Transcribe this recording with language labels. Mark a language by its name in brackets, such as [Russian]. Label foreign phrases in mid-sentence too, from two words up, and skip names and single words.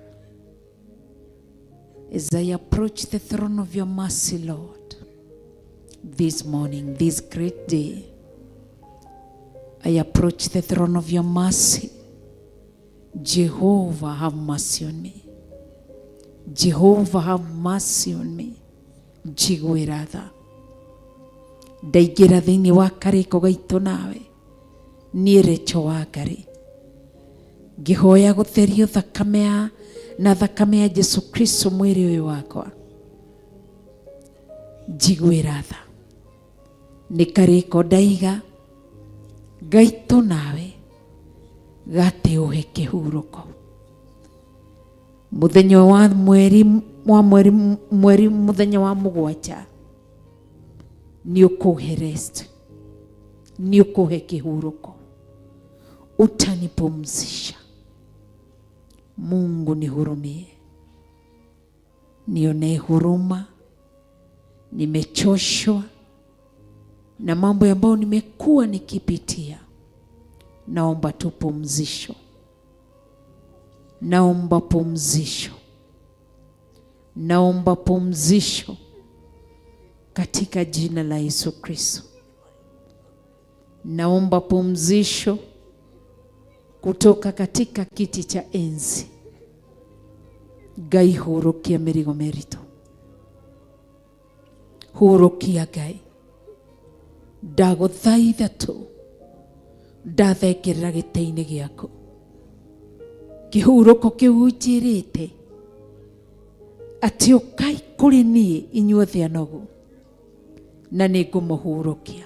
[English] As I approach the throne of your mercy, Lord, this morning, this great day, I approach the throne of your mercy. Jehovah, have mercy on me. Jehovah, have mercy on me. [Kikuyu] Jigwe tha. Ndaingĩra thĩinĩ wa karĩko gaitũ nawe, niĩ Rachel wa Ngarĩ, ngĩhoya gũtherio thakame ya Jesu Kristo mwĩrĩ ũyũ wakwa. Njiguĩra tha. Nĩ karĩko ndaiga gaitũ nawe gatĩ ũhe kĩhurũko. Mũthenya wa mũthenya wa mũgwanja nĩ ũkũhe rest, nĩ ũkũhe kĩhurũko, utanipumzisha. [Swahili] Mungu nihurumie, nione huruma. Nimechoshwa na mambo ambayo nimekuwa nikipitia. Naomba tu pumzisho, naomba pumzisho, naomba pumzisho katika jina la Yesu Kristo. Naomba pumzisho kutoka katika kiti cha enzi. [Kikuyu] Ngai hurukia mĩrigo mĩritũ, hurukia Ngai. Ndagũthaitha tu, ndathengerera gĩtĩ-inĩ gĩaku. Kĩhurũko kĩu njĩrĩte atĩ ũkai kũrĩ niĩ inyuothe anogu, na nĩ ngũmũhurũkia.